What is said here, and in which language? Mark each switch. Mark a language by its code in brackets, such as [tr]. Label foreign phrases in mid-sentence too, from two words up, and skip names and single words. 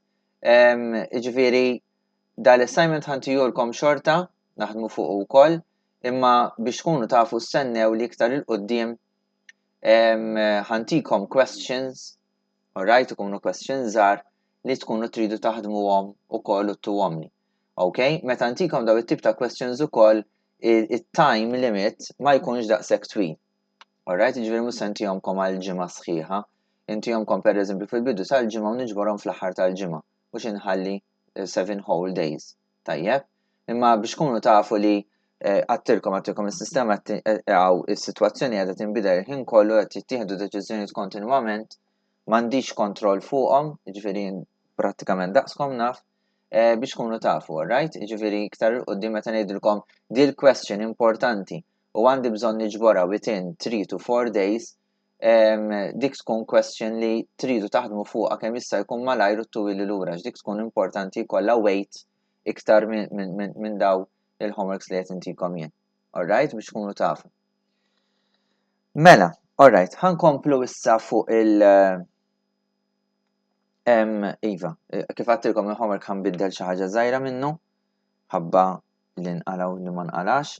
[mt] Ġifieri dal-assignment ħantihulkom xorta naħdmu fuq ukoll, imma biex tkunu tafu stennew li iktar il-qudiem ħantikom [en] questions, alright, [mt] ikunu questions żgħar li tkunu tridu taħdmuhom ukoll u tuhomni. Ok, meta ntikom daw it-tip ta' questions ukoll il- [en] time limit [mt] ma jkunx daqshekk twil. Alright, ġifieri mhux se ntihomkom għal ġimgħa sħiħa, intihomkom pereżempju fil-bidu tal-ġimgħa u niġborhom fl-aħħar tal-ġimgħa mhux inħalli 7 [en] whole days. [mt] Tajjeb, imma biex tkunu tafu li għattilkom is-sistema għaw is-sitwazzjoni qiegħda tinbidel il-ħin kollu qed jittieħdu deċiżjonijiet kontinwament, m'għandix kontroll fuqhom, jiġifieri prattikament daqskom naf, biex tkunu tafu, alright? Ġifieri iktar qudiem meta ngħidilkom dil question importanti u għandi bżonn niġborha [en] within 3 to 4 days, [mt] dik tkun question li tridu taħdmu fuqha kemm jista' jkun malajr u tuwili lura, dik tkun importanti jkollha weight iktar minn daw il-homeworks li qed intikom jien. Alright? Biex tkunu tafu. Mela, alright, ħankomplu issa fuq Iva, kif għattilkom il-homework ħanbiddel xi ħaġa żgħira minnu, ħabba li nqalaw li ma nqalax.